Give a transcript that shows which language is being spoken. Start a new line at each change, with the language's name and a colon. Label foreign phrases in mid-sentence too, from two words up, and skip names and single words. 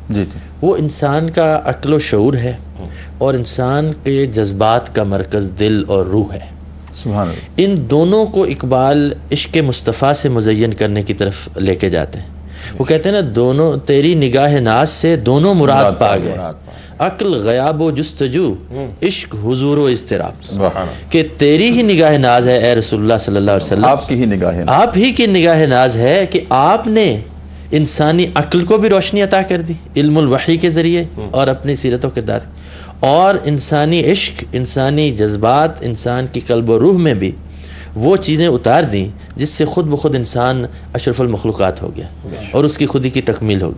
Urdu: وہ انسان کا عقل و شعور ہے اور انسان کے جذبات کا مرکز دل اور روح ہے.
Arabic: سبحان اللہ.
Urdu: ان دونوں کو اقبال عشق مصطفیٰ سے مزین کرنے کی طرف لے کے جاتے ہیں. وہ کہتے ہیں نا دونوں تیری نگاہ ناز سے دونوں مراد پا گئے، عقل غیاب و جستجو، عشق حضور و اضطراب. کہ تیری ہی نگاہ ناز ہے اے رسول اللہ
Arabic: صلی اللہ علیہ وسلم،
Urdu: آپ کی ہی نگاہ ناز، آپ ہی کی نگاہ ناز ہے کہ آپ نے انسانی عقل کو بھی روشنی عطا کر دی علم الوحی کے ذریعے اور اپنی سیرت و کردار، اور انسانی عشق، انسانی جذبات، انسان کی قلب و روح میں بھی وہ چیزیں اتار دیں جس سے خود بخود انسان اشرف المخلوقات ہو گیا اور اس کی خودی کی تکمیل ہوگی.